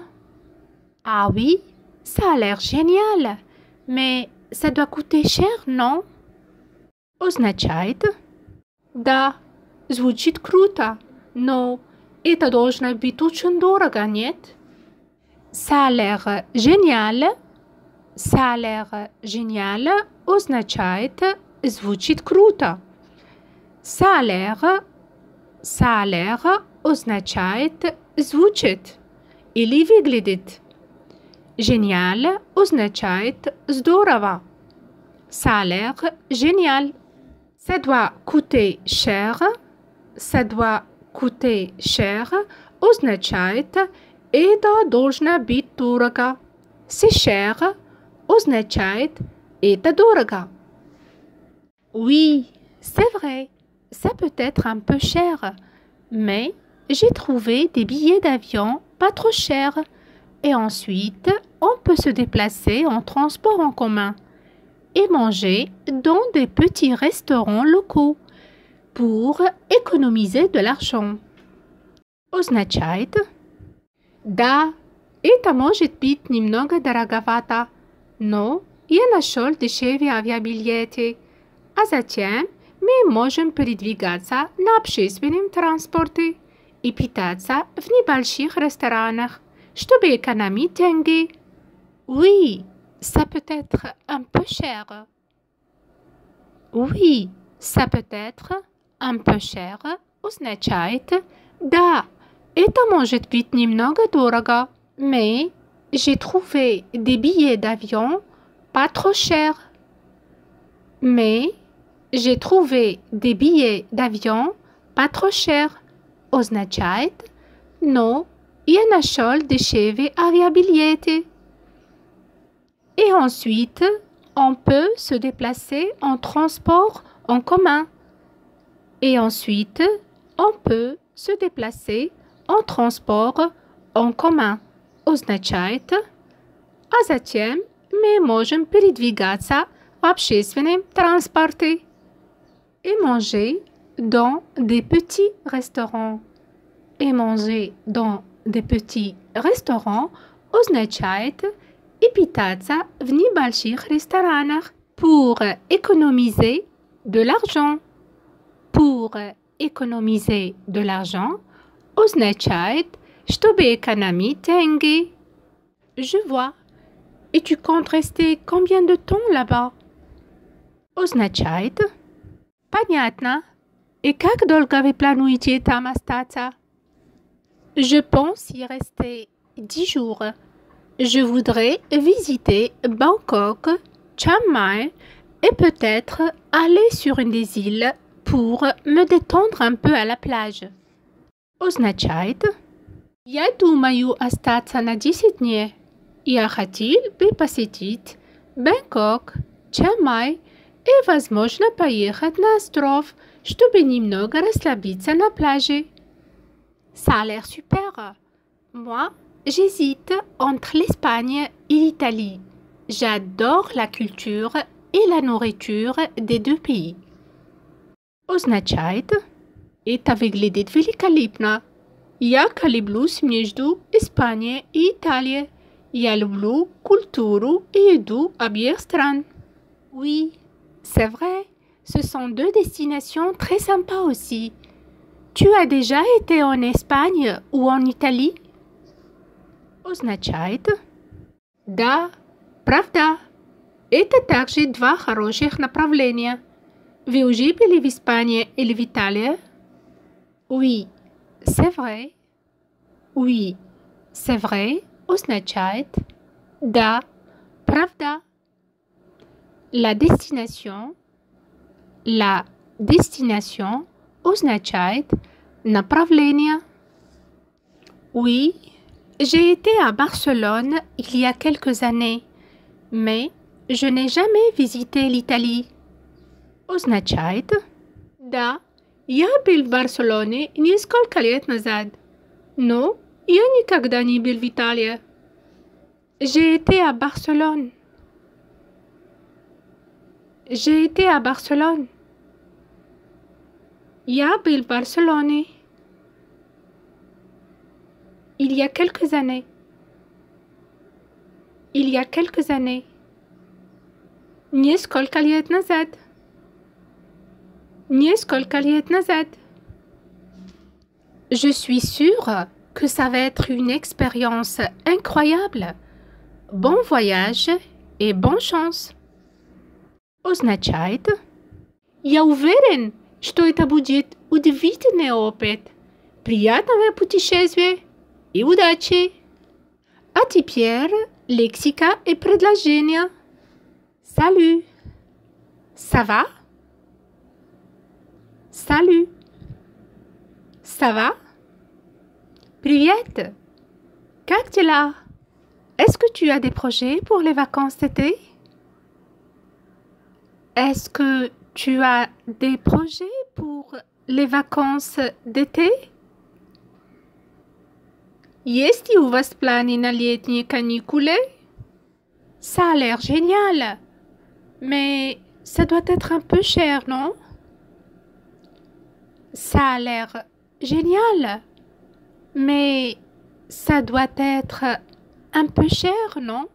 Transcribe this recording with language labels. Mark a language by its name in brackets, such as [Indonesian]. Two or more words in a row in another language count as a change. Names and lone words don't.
[French] Ah oui, ça a l'air génial, mais ça doit coûter cher, non? [Russian] Означает «да, звучит круто, но это должно быть очень дорого, нет?» [French] Ça a l'air génial. Ça a l'air génial [Russian] означает «звучит круто». [French] Ça a l'air [Russian] означает «звучит» или «выглядит». Génial означает «здорово». [French] Ça a l'air génial. Ça doit coûter cher. Ça doit coûter cher [Russian] означает «это должно быть дорого». [French] C'est cher [Russian] означает «это дорого». [French] Oui, c'est vrai, ça peut être un peu cher, mais j'ai trouvé des billets d'avion pas trop chers. Et ensuite, on peut se déplacer en transport en commun et manger dans des petits restaurants locaux pour économiser de l'argent. [Russian] Означает «да, это может быть немного дороговато, но я нашел дешевые авиабилеты, а затем мы можем передвигаться на общественном транспорте и питаться в небольших ресторанах, чтобы экономить деньги». [French] Oui, ça peut être un peu cher. Oui, ça peut être un peu cher [Russian] означает «да, это может быть немного дорого, [French] mais j'ai trouvé des billets d'avion pas trop chers». Mais j'ai trouvé des billets d'avion pas trop chers [Russian] означает «но я нашел дешевые авиабилеты». [French] Et ensuite, on peut se déplacer en transport en commun. Et ensuite, on peut se déplacer en transport en commun. [Russian] Означает «а затем мы можем передвигаться в общественном транспорте [French] et manger dans des petits restaurants». Et manger dans des petits restaurants [Russian] означает «и питаться в небольших ресторанах» [French] pour économiser de l'argent. Pour économiser de l'argent [Russian] означает «чтобы экономить деньги». [French] Je vois. Et tu comptes rester combien de temps là-bas? [Russian] Означает «понятно». Et как долго вы плануете там остаться? [French] Je pense y rester 10 jours. Je voudrais visiter Bangkok, Chiang Mai et peut-être aller sur une des îles pour me détendre un peu à la plage. [Russian] Означает «я думаю остаться на 10 дней. Я хотел бы посетить Бангкок, Чиang Май и, возможно, поехать на остров, чтобы немного расслабиться на пляже». [French] Ça a l'air super. Moi, j'hésite entre l'Espagne et l'Italie. J'adore la culture et la nourriture des deux pays. [Russian] Означает «это выглядит великолепно. Я колеблюсь между Испанией и Италией. Я люблю культуру и еду обеих стран». [French] Oui, c'est vrai. Ce sont deux destinations très sympas aussi. Tu as déjà été en Espagne ou en Italie? [Russian] Означает Да, правда. Это также два хороших направления. Вы уже были в Испании или в Италии? [French] Oui, c'est vrai. Oui, c'est vrai [Russian] означает да, правда. [French] La destination [Russian] означает направление. [French] Oui, j'ai été à Barcelone il y a quelques années, mais je n'ai jamais visité l'Italie. [Russian] Означает да, я был в Барселоне несколько лет назад, но я никогда не был в Италии. [French] J'ai été à Barcelone. J'ai été à Barcelone. [Russian] Я был в Барселоне. [French] Il y a quelques années. Il y a quelques années. [Russian] Несколько лет назад. Несколько лет назад. [French] Je suis sûre que ça va être une expérience incroyable. Bon voyage et bonne chance. [Russian] Означает я уверен, что это будет удивительный опыт. Приятного путешествия и удачи. А теперь лексика и предложения. [French] Salut. Ça va? Salut. Ça va? [Russian] Привет. Как дела? [French] Est-ce que tu as des projets pour les vacances d'été? Est-ce que tu as des projets pour les vacances d'été? [Russian] Есть ли у вас планы на летние каникулы? [French] Ça a l'air génial, mais ça doit être un peu cher, non? Ça a l'air génial, mais ça doit être un peu cher, non?